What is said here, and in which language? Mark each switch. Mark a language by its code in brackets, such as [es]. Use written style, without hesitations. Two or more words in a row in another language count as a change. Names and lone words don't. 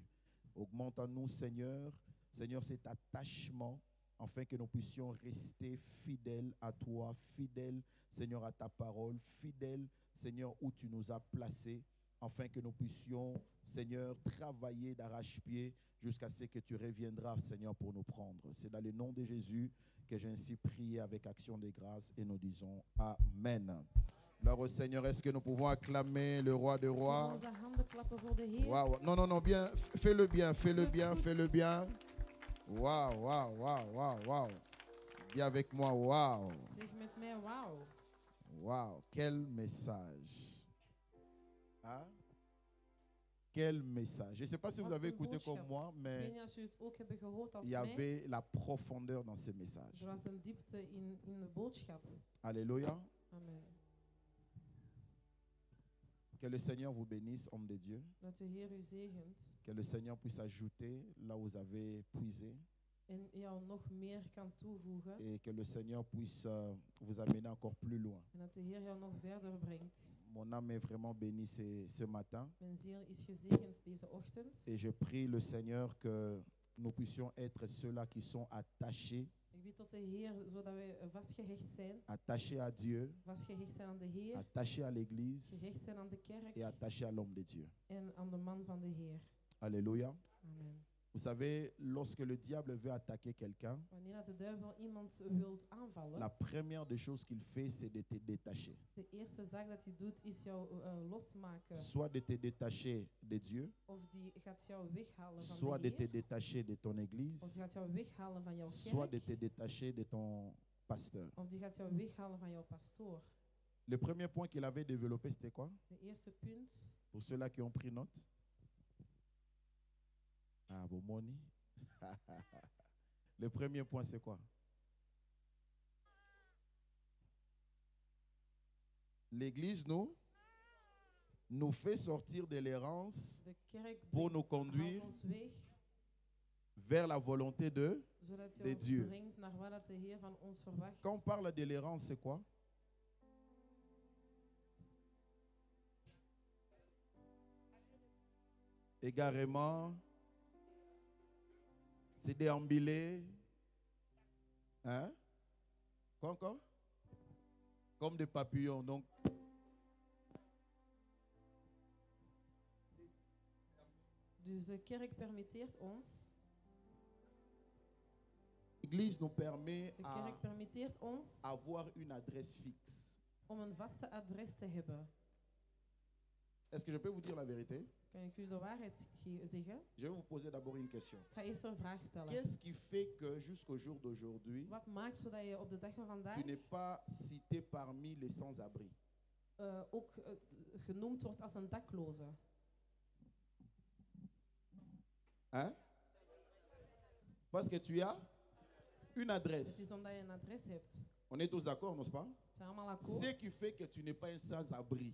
[fr] Augmente en nous, Seigneur, Seigneur, cet attachement, afin que nous puissions rester fidèles à toi, fidèles, Seigneur, à ta parole, fidèles, Seigneur, où tu nous as placés, afin que nous puissions, Seigneur, travailler d'arrache-pied jusqu'à ce que tu reviendras, Seigneur, pour nous prendre. C'est dans le nom de Jésus que j'ai ainsi prié avec action de grâce et nous disons Amen. Alors, au Seigneur, est-ce que nous pouvons acclamer le roi des rois? [nl] Onze handen klappen voor de Heer. [fr] Wow. Non, non, non, bien, fais-le bien, fais-le bien, fais-le bien. Waouh, waouh, waouh, waouh, waouh. Dis avec moi, waouh. [nl] Zeg met mij, wauw. [fr] Waouh, quel message. Hein? Quel message. Je ne sais pas si vous [nl] Wat [fr] avez [nl] een [fr] écouté [nl] boodschap. [fr] comme moi, [nl] Ik weet [fr] mais [nl] niet als jullie het ook hebben gehoord als [fr] il y [nl] mij. [fr] avait la profondeur dans ce message. [nl] Er was een diepte in de boodschap. [fr] Alléluia. Amen. Que le Seigneur vous bénisse, homme de Dieu. [nl] Dat de Heer u zegent [fr] Que le Seigneur puisse ajouter là où vous avez puisé. [nl] en jou nog meer kan toevoegen. [fr] Et que le Seigneur puisse vous amener encore plus loin. [nl] En dat de Heer jou nog verder brengt. [fr] Mon âme est vraiment bénie ce matin. [nl] Mijn ziel is gezegend deze ochtend. [fr] Et je prie le Seigneur que nous puissions être ceux-là qui sont attachés, [nl] Ik bid tot de Heer, zodat wij vastgehecht zijn. [fr] attachés à Dieu, [nl] Vastgehecht zijn aan de Heer. [fr] attachés à l'Église [nl] Gehecht zijn aan de kerk. [fr] et attachés à l'homme de Dieu. [nl] En aan de man van de Heer. [fr] Alléluia. Amen. Vous savez, lorsque le diable veut attaquer quelqu'un, [nl] Wanneer dat de duivel iemand wilt aanvallen, [fr] la première des choses qu'il fait, c'est de te détacher. [nl] de eerste zaak dat hij doet is jou losmaken. [fr] Soit de te détacher de Dieu, [nl] Of die gaat jou weghalen van [fr] soit [nl] de [fr] de te [nl] Heer. [fr] détacher de ton [nl] Of die [fr] église, [nl] gaat jou weghalen van jouw [fr] soit de te [nl] kerk. [fr] détacher de ton pasteur. [nl] Of die gaat jou weghalen van jouw pastoor. [fr] Le premier point qu'il avait développé, c'était quoi? [nl] De eerste punt. [fr] Pour ceux-là qui ont pris note. Ah, bon, Moni. Le premier point, c'est quoi? L'Église nous fait sortir de l'errance [nl] De kerk [fr] pour nous [nl] haalt [fr] conduire [nl] ons weg, [fr] vers la volonté de... [nl] zodat [fr] de [nl] hij ons [fr] Dieu. [nl] brengt naar wat dat de Heer van ons verwacht. [fr] Quand on parle de l'errance, c'est quoi? Égarément, c'est déambuler. Hein? Quoi encore? Comme des papillons. Donc, [nl] Dus de kerk permitteert ons [fr] L'Église nous permet [nl] De [fr] à [nl] kerk permitteert ons [fr] avoir une adresse fixe. [nl] om een vaste adres te hebben. [fr] Est-ce que je peux vous dire la vérité? [nl] Kan ik u de waarheid zeggen? [fr] Je vais vous poser d'abord une question. [nl] Ik ga eerst een vraag stellen. [fr] Qu'est-ce qui fait que jusqu'au jour d'aujourd'hui, [nl] Wat maakt zodat je op de dag van vandaag [fr] tu n'es pas cité parmi les sans-abri? [nl] ook genoemd wordt als een dakloze? [fr] Hein? Parce que tu as une [nl] Het [fr] adresse. [nl] is omdat je een adres hebt. [fr] On est tous d'accord, n'est-ce pas? [nl] We zijn allemaal akkoord. [fr] Ce qui fait que tu n'es pas un sans-abri,